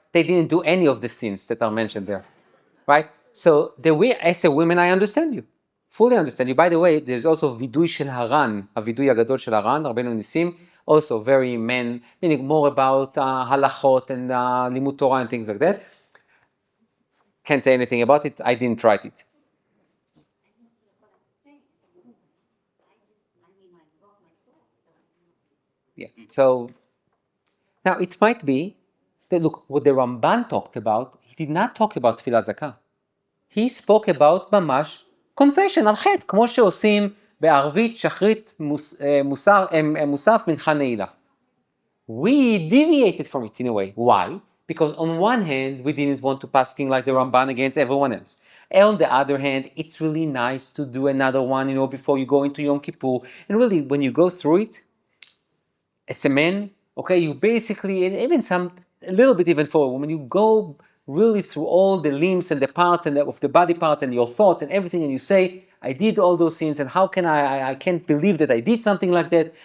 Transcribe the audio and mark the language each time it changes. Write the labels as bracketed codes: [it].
[en] They didn't do any of the sins that are mentioned there, right? So as a woman, I understand you, fully understand you. By the way, there's also Vidui shel Haran, a Vidui Agadol shel Haran, Rabbeinu Nissim, also very men, meaning more about halachot and limud Torah and things like that. Can't say anything about it. I didn't write it. Yeah. So now it might be that, look, what the Ramban talked about, he did not talk about תפילה זכה. He spoke about [he] ממש [en] confession [he] על חטא, כמו שעושים בערבית, שחרית, מוסף, מנחה נעילה. [en] We deviated from it in a way. Why? Because on one hand, we didn't want to paskin like the Ramban against everyone else. On the other hand, it's really nice to do another one, before you go into Yom Kippur. And really, when you go through it, as a man, okay, you basically, and even a little bit even for a woman, you go really through all the limbs and the parts and of the body parts and your thoughts and everything, and you say, I did all those things, and how can I can't believe that I did something like that.